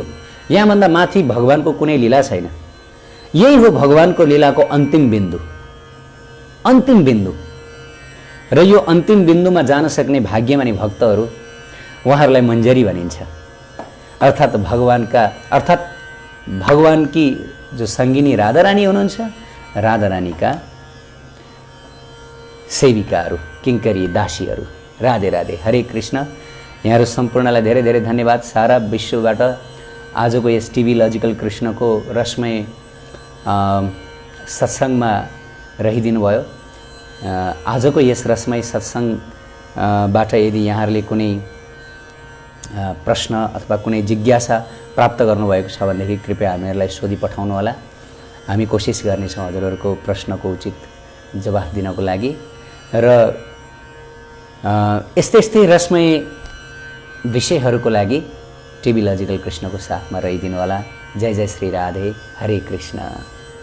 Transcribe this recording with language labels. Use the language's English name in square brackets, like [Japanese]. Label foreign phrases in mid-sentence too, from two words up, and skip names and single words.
[Nepali] यहाँभन्दा माथि भगवानको कुनै लीला छैन। यही हो भगवानको लीलाको अन्तिम बिन्दु, अन्तिम बिन्दु। र यो अन्तिम बिन्दुमा जान सक्ने भाग्यमानी भक्तहरू, उहाँहरूलाई मञ्जरी भनिन्छ। अर्थात् भगवानकी जो सङ्गिनी राधारानी हुनुहुन्छ, राधारानीका सेविकाहरू, किङ्करी, दासीहरू। राधे राधे, हरे कृष्ण। यहाँहरू सम्पूर्णलाई धेरै धेरै धन्यवाद। सारा विश्वबाट आजको यस टिभी लजिकल कृष्णको रसमय सत्सङ्गमा रहिदिनु भयो। आजको यस रसमय सत्सङ्गबाट यदि यहाँहरूले कुनै प्रश्न अथवा कुनै जिज्ञासा प्राप्त गर्नुभएको छ भनेदेखि कृपया हामीहरूलाई सोधी पठाउनु होला। हामी कोसिस गर्नेछौँ हजुरहरूको प्रश्नको उचित जवाफ दिनको लागि। र यस्तै रसमय विषयहरूको लागि टिभी लजिकल कृष्णको साथमा रहिदिनु होला। जय जय श्री राधे, हरे कृष्ण।